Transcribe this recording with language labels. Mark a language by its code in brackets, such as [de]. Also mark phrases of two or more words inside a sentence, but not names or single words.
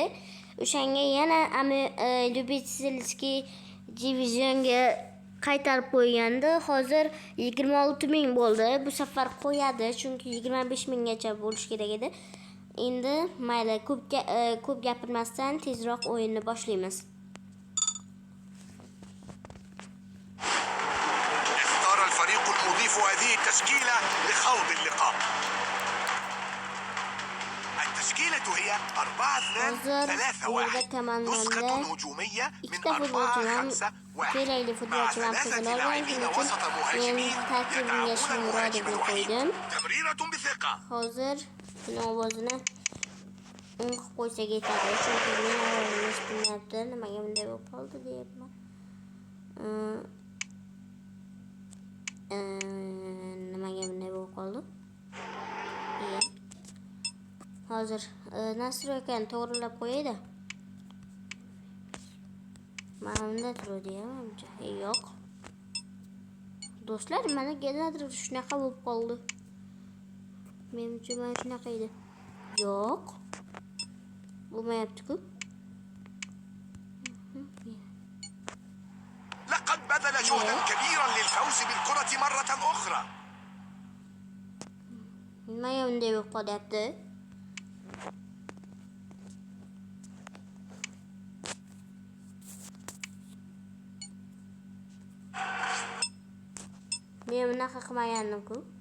[uz] O'shanga yana Lyubitelskiy divizionga qaytarib qo'ygandi. Hozir 26,000 bo'ldi. Bu safar qo'yadi, chunki 25,000 gacha bo'lish kerak edi. Endi mayli, ko'p gapirmasdan tezroq o'yinni boshlaymiz. [ar] اختار الفريق المضيف هذه التشكيلة لخوض اللقاء. التشكيلة هي 4-2-3-1. نسخة هجومية من 4-5-1 مع 3 لاعبين وسط مهاجمين يدعمون المهاجم الوحيد. تمريرة بثقة. [uz] Hozir shuni ovozini qilib qo'ysak yetadi, chunki men ovozini eshitmayapti. Nimaga bunday bo'lib qoldi deyapman. Nimaga bunday bo'lib qoldi? Hozir nastroykani to'g'rilab qo'yaydi. Mana bunda turadi-ya. Yo'q. Do'stlar, mana negadir shunaqa bo'lib qoldi. Menimcha mana shunaqa edi. Yo'q. Bo'lmayapti-ku. [ar] لقد بذل جهدا كبيرا للفوز بالكرة مرة أخرى. [uz] Nimaga bunday bo'lib qolyapti? Men bunaqa qilmagandim-ku.